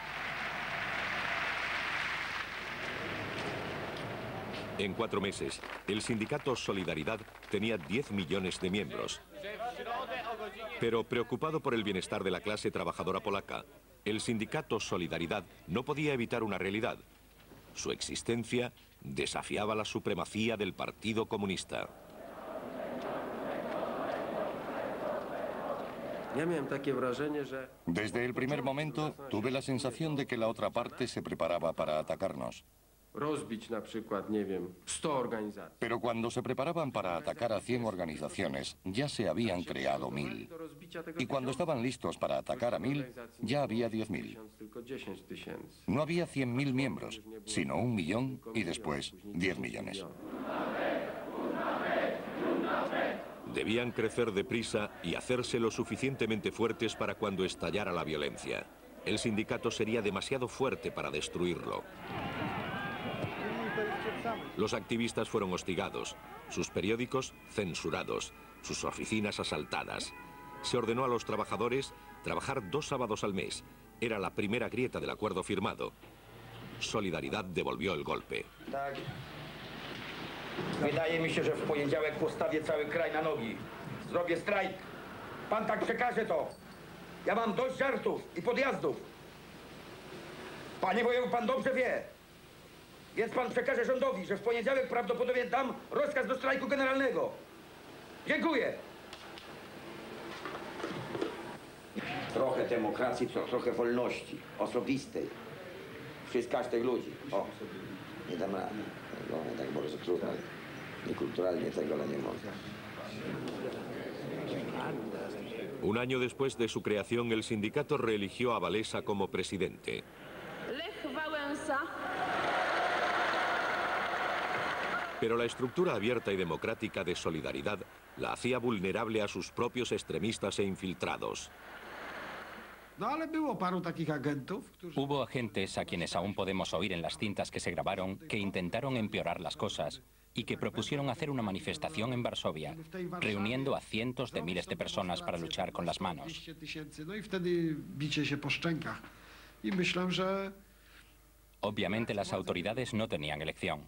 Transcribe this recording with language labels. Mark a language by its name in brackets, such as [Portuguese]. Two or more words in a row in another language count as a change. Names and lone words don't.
[Spanish] En 4 meses, el sindicato Solidaridad tenía 10 millones de miembros. Pero preocupado por el bienestar de la clase trabajadora polaca, el sindicato Solidaridad no podía evitar una realidad. Su existencia desafiaba la supremacía del Partido Comunista. [Polish] Ja miałem takie wrażenie, że [Spanish] Desde el primer momento tuve la sensación de que la otra parte se preparaba para atacarnos. [Polish] rozbić na przykład, nie wiem, 100 organizacji. [Spanish] Pero cuando se preparaban para atacar a 100 organizaciones, ya se habían creado 1000. [Polish] Do rozbicia tego [Spanish] Y cuando estaban listos para atacar a 1000, ya había 10.000. [Polish] tylko 10 000. [Spanish] No había 100.000 miembros, sino 1 millón y después 10 millones. Debían crecer deprisa y hacerse lo suficientemente fuertes para cuando estallara la violencia. El sindicato sería demasiado fuerte para destruirlo. Los activistas fueron hostigados, sus periódicos censurados, sus oficinas asaltadas. Se ordenó a los trabajadores trabajar 2 sábados al mes. Era la primera grieta del acuerdo firmado. Solidaridad devolvió el golpe. [Polish] Tak. Wydaje mi się, że w poniedziałek postawię cały kraj na nogi. Zrobię strajk. Pan tak przekaże to. Ja mam dość żartów i podjazdów. Panie wojewu, pan dobrze wie. Więc pan przekaże rządowi, że w poniedziałek prawdopodobnie dam rozkaz do strajku generalnego. Dziękuję. Trochę demokracji, trochę wolności osobistej. Przez każdych ludzi. O, nie dam rady. No, tak bardzo trudno. Niekulturalnie tego, ale nie można. [Spanish] Un año después de su creación, el sindicato reeligió a Walesa como presidente. Lech Wałęsa. Pero la estructura abierta y democrática de Solidaridad la hacía vulnerable a sus propios extremistas e infiltrados. [Polish] No ale było paru takich agentów, którzy... [Spanish] Hubo agentes a quienes aún podemos oír en las cintas que se grabaron que intentaron empeorar las cosas y que propusieron hacer una manifestación en Varsovia, reuniendo a cientos de miles de personas para luchar con las manos. Obviamente las autoridades no tenían elección.